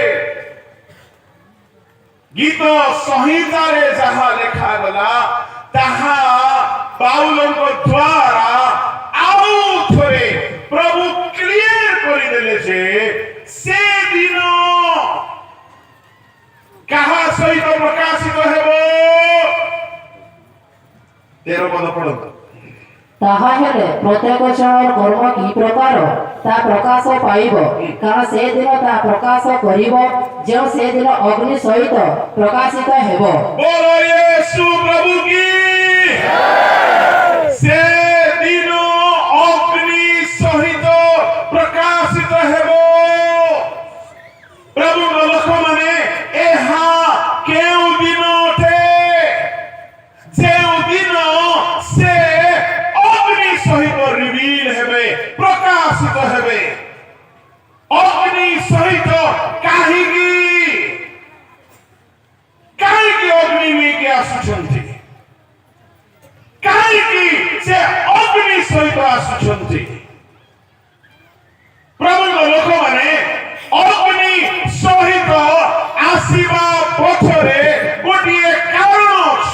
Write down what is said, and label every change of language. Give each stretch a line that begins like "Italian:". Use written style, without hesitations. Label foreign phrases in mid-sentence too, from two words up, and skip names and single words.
Odia: ଗୀତ ସଂହିତାରେ ଯାହା ଲେଖାଗଲା ତାହା ପାଉଲଙ୍କ ଦ୍ୱାରା ଆଉ ଥରେ ପ୍ରଭୁ କ୍ଲିୟର କରିଦେଲେ ଯେ ସେ ଦିନ କାହା ସହିତ ପ୍ରକାଶିତ ହେବ। 13 ପଦ ପଢ଼ନ୍ତୁ। ତାହା ହେଲେ ପ୍ରତ୍ୟେକ ଜଣର କର୍ମ କି ପ୍ରକାର ତାହା ପ୍ରକାଶ ପାଇବ, କାରଣ ସେଦିନ ତାହା ପ୍ରକାଶ କରିବ, ଯେଉଁ ସେଦିନ ଅଗ୍ନି ସହିତ ପ୍ରକାଶିତ ହେବ।
Hindi: बोलो यीशु प्रभु की।
Odia: ସେ ଦିନ ଅଗ୍ନି ସହିତ ପ୍ରକାଶିତ ହେବ। ପ୍ରଭୁ ଲୋକ ମାନେ ଏହା କେଉଁ ଦିନ ଅଟେ ଯେଉଁ ଦିନ ସେ ଅଗ୍ନି ସହିତ ରିଭିଲ ହେବେ, ପ୍ରକାଶିତ ହେବେ। ଅଗ୍ନି ସହିତ କାହିଁକି ଅଗ୍ନି ନେଇକି ଆସୁଛନ୍ତି, କାହିଁକି ସେ ଅଗ୍ନି ସହିତ ଆସୁଛନ୍ତି। ପ୍ରଭୁଙ୍କ ଲୋକମାନେ ଅଗ୍ନି ସହିତ ଆସିବା ପଛରେ ଗୋଟିଏ କାରଣ ଅଛି।